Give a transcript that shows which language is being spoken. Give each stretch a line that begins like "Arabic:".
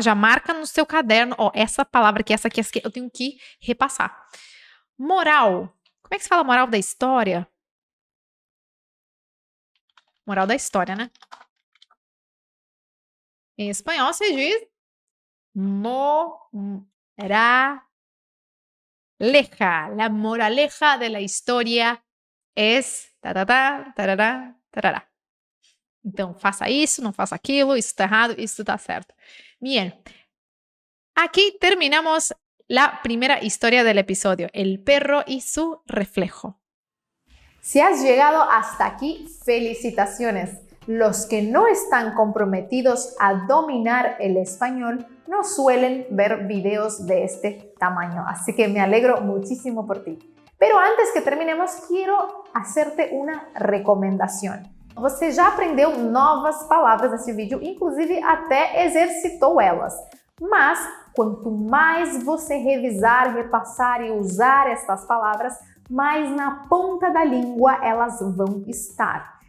Portuguese: Já marca no seu caderno, ó, essa palavra aqui, essa aqui, eu tenho que repassar. Moral. Como é que se fala moral da história? Moral da história, né? Em espanhol se diz moraleja.
Spanish: La moraleja de la historia es tarará, tarará, tarará.
Portuguese: Então, faça isso, não faça aquilo, isso está errado, isso está certo.
Spanish: Bien. Aquí terminamos la primera historia del episodio, el perro y su reflejo. Si has llegado hasta aquí, felicitaciones. Los que no están comprometidos a dominar el español no suelen ver videos de este tamaño, así que me alegro muchísimo por ti. Pero antes que terminemos, quiero hacerte una recomendação.
Portuguese: Você já aprendeu novas palavras nesse vídeo, inclusive até exercitou elas. Mas quanto mais você revisar, repassar e usar estas palavras, mais na ponta da língua elas vão estar.